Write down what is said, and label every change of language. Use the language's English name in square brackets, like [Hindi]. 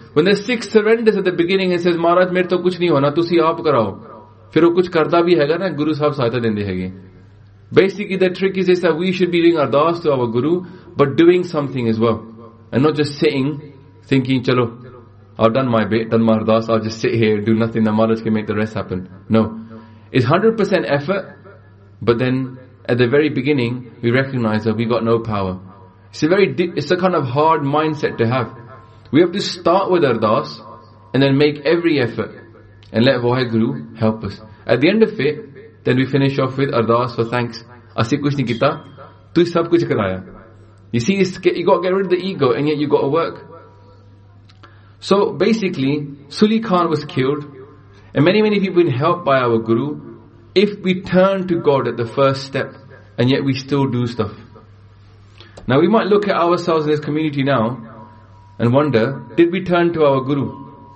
[English] When the Sikh surrenders at the beginning and says, [Punjabi] ਮਹਾਰਾਜ, ਮੇਰੇ ਤੋ ਕੁਛ ਨਹੀਂ ਹੋਣਾ, ਤੁਸੀ ਆਪ ਕਰਾਓ. ਫਿਰ ਓ ਕੁਛ ਕਰਦਾ ਭੀ ਹੇਗਾ ਨਾ, ਗੁਰੂ ਸਾਹਿਬ ਸਹਾਇਤਾ ਦੇਂਦੇ ਹੇਗੇ. [English] Basically, the trick is this, that we should be doing ardaas to our Guru, but doing something as well. And not just sitting, thinking, chalo, I've done my bit, done my ardaas, I'll just sit here, do nothing, the Maharaj can make the rest happen. No. It's 100% effort, but then at the very beginning, we recognize that we got no power. It's a kind of hard mindset to have. We have to start with ardaas, and then make every effort, and let Waheguru help us. At the end of it, then we finish off with ardaas for thanks. [Punjabi] ਅਸੀ ਕੁਛ ਨਹੀਂ ਕੀਤਾ, ਤੂ ਸਬ ਕੁਛ ਕਰਾਇਆ. [English] You see, you got to get rid of the ego, and yet you got to work. So basically, Suli Khan was killed, and many, many people have been helped by our Guru. If we turn to God at the first step, and yet we still do stuff. Now we might look at ourselves in this community now, and wonder, did we turn to our Guru?